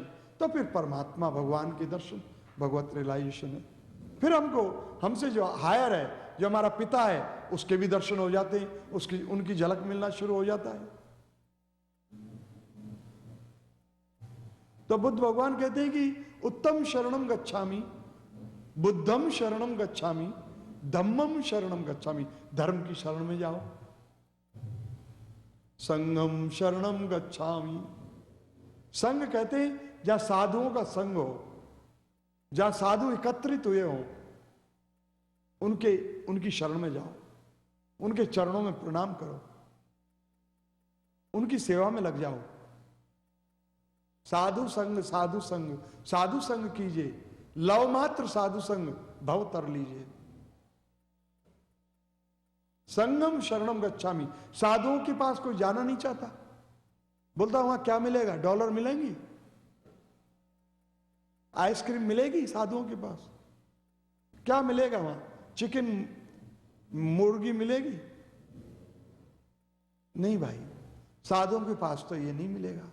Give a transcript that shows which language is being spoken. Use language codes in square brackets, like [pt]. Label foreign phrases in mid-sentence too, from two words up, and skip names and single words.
[hi] तो फिर परमात्मा भगवान के दर्शन, भगवत रियलाइजेशन है। फिर हमसे जो हायर है, जो हमारा पिता है, उसके भी दर्शन हो जाते हैं, उनकी झलक मिलना शुरू हो जाता है। तो बुद्ध भगवान कहते हैं कि [pi] उत्तम शरणम गच्छामि, बुद्धम शरणम गच्छामि, धम्मम शरणम गच्छामि। [hi] धर्म की शरण में जाओ। [pi] संघम शरणम गच्छामि। [hi] संघ कहते हैं जहां साधुओं का संग हो, जहां साधु एकत्रित हुए हो, उनकी शरण में जाओ, उनके चरणों में प्रणाम करो, उनकी सेवा में लग जाओ। साधु संग, साधु संग, साधु संग कीजिए, लव मात्र साधु संग भव तर लीजिए। [pi] संगम शरणम गच्छामि। [hi] साधुओं के पास कोई जाना नहीं चाहता, बोलता वहां क्या मिलेगा? डॉलर मिलेंगी, आइसक्रीम मिलेगी। साधुओं के पास क्या मिलेगा? वहां चिकन, मुर्गी मिलेगी? नहीं भाई, साधुओं के पास तो ये नहीं मिलेगा।